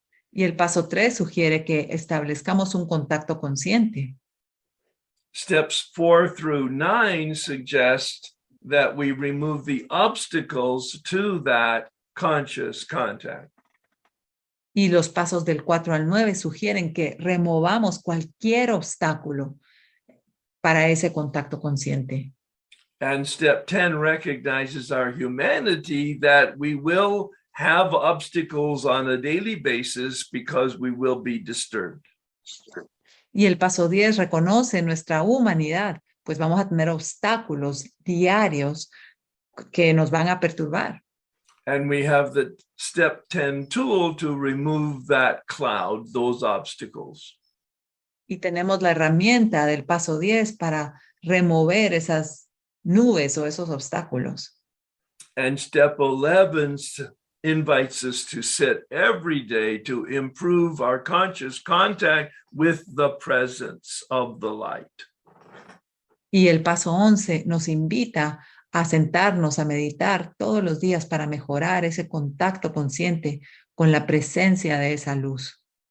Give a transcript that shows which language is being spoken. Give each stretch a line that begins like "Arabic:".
Spanish: Y el paso 3 sugiere que establezcamos un contacto consciente.
English: Steps 4 through 9 suggest that we remove the obstacles to that conscious contact.
Spanish: Y los pasos del 4 al 9 sugieren que removamos cualquier obstáculo para ese contacto consciente.
English: And step 10 recognizes our humanity, that we will have obstacles on a daily basis because we will be disturbed.
Spanish: Y el paso 10 reconoce nuestra humanidad, pues vamos a tener obstáculos diarios que nos van a perturbar.
English: And we have the step 10 tool to remove that cloud, those obstacles.
Spanish: Y tenemos la herramienta del paso 10 para remover esas nubes o esos obstáculos.
English: And step 11 invites us to sit every day to improve our conscious contact with the presence of the light.
Spanish: Y el paso 11 nos invita a sentarnos, a meditar todos los días para mejorar ese contacto consciente con la presencia de esa luz.